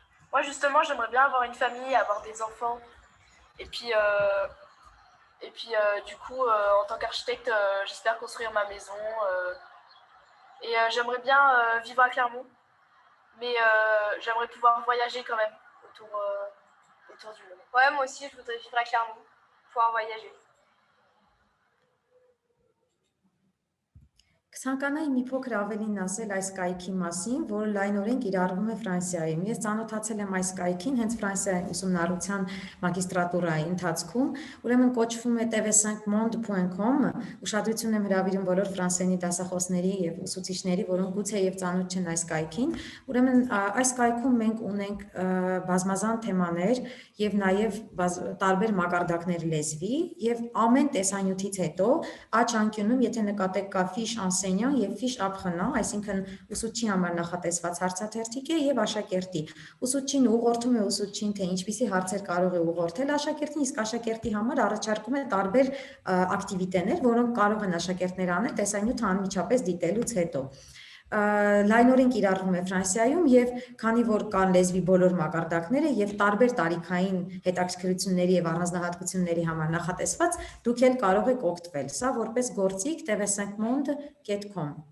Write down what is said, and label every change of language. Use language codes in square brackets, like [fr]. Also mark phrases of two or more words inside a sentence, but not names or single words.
[fr] Moi, justement, j'aimerais bien avoir une famille, avoir des enfants. Et puis, du coup, en tant qu'architecte, j'espère construire ma maison. J'aimerais bien vivre à Clermont. Mais j'aimerais pouvoir voyager quand même autour du monde. Ouais, moi aussi, je voudrais vivre à Clermont, pouvoir voyager. [hy] Կցանկանայի մի փոքր ավելին ասել այս կայքի մասին, որը լայնորեն կիրառվում է Ֆրանսիայում։ Ես ծանոթացել եմ այս կայքին հենց Ֆրանսիայի ուսումնառության մագիստրատուրայի ընթացքում, ուրեմն կոչվում է tv5monde.com, ուշադրություն եմ հրավիրում բոլոր ֆրանսերենի դասախոսների եւ ուսուցիչների, որոնք գուցե եւ ծանոթ չեն այս կայքին։ Ուրեմն այս կայքում մենք ունենք բազմազան թեմաներ եւ նաեւ տարբեր մակարդակներ լեզվի եւ ամեն տեսանյութից հետո աջ անկյունում, եթե նկատեք, կա [fr] fiche enseignant [hy] եւ [fr] fiche apprenant, [hy] այսինքն ուսուցչի համար նախատեսված հարցաթերթիկ է եւ աշակերտի։ Ուսուցչին ուղղորդում է ուսուցչին, թե ինչպիսի հարցեր կարող է ուղղորդել աշակերտին, իսկ աշակերտի համար առաջարկում է տարբեր ակտիվիտեներ, որոնք կարող են աշակերտները անել տեսանյութը անմիջապես դիտելուց հետո։ Լայնորեն կիրառվում է Ֆրանսիայում եւ քանի որ կան լեզվի բոլոր մակարդակները եւ տարբեր տարիքային հետաքրքրությունների եւ առանձնահատկությունների համար նախատեսված, դուք էլ կարող եք օգտվել։ Սա որպես գործիք tv5monde.com։